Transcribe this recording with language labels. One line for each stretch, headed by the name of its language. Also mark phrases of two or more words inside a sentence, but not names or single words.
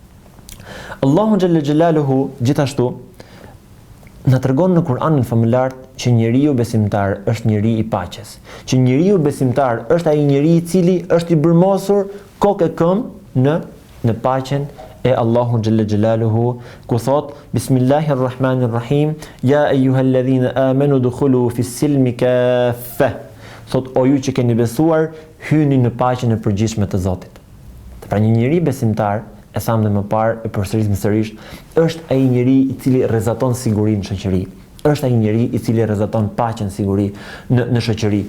Albanian: Allahu
Arabic: جل جلاله
Albanian: gjithashtu na tregon në Kur'anin famëlar që njeriu besimtar është njeri i paqes, që njeriu besimtar është ai njeri i cili është i bërmosur kokë e këmbë në paqen e Allahu
Arabic: جل جلاله,
Albanian: ku thot Bismillahirrahmanirrahim,
Arabic: يا أيها الذين آمنوا ادخلوا في السلم كافة.
Albanian: Thot o ju që keni besuar, hyni në paqen e përgjithshme të Zotit. Pra një njeri besimtar, e thamë dhe më parë, e përsërisim sërish, është ai njeri i cili rrezaton sigurinë në shoqëri. Është ai njeri i cili rrezaton paqen, siguri në shoqëri.